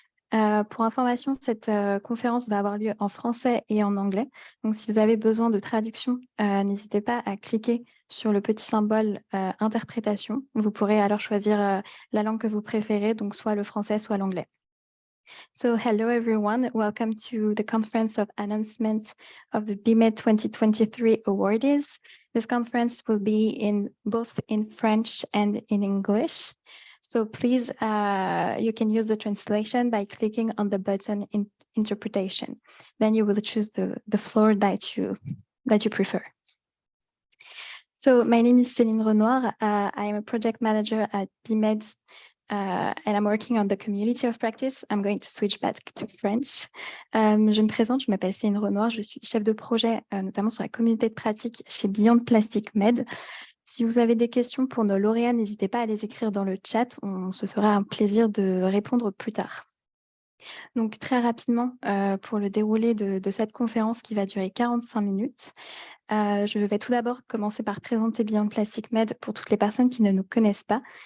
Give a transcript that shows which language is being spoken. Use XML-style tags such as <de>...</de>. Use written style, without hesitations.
<fr>Pour information, cette conférence va avoir lieu en français et en anglais. Donc, si vous avez besoin de traduction, n'hésitez pas à cliquer sur le petit symbole interprétation. Vous pourrez alors choisir la langue que vous préférez, donc soit le français, soit l'anglais.</fr> <en>So, hello everyone. Welcome to the conference of announcement of the BeMed 2023 awardees. This conference will be both in French and in English. So please, you can use the translation by clicking on the button in interpretation. Then you will choose the floor that you prefer. So my name is Céline Renoir. I am a project manager at BeMed, and I'm working on the community of practice. I'm going to switch back to French.</en> <fr>Je me présente, je m'appelle Céline Renoir, je suis chef de projet, notamment sur la communauté de pratique chez Plastic Med. Si vous avez des questions pour nos lauréats, n'hésitez pas à les écrire dans le chat. On se fera un plaisir de répondre plus tard. Donc, très rapidement, pour le déroulé de cette conférence qui va durer 45 minutes, je vais tout d'abord commencer par présenter Plastic Med pour toutes les personnes qui ne nous connaissent pas.</fr>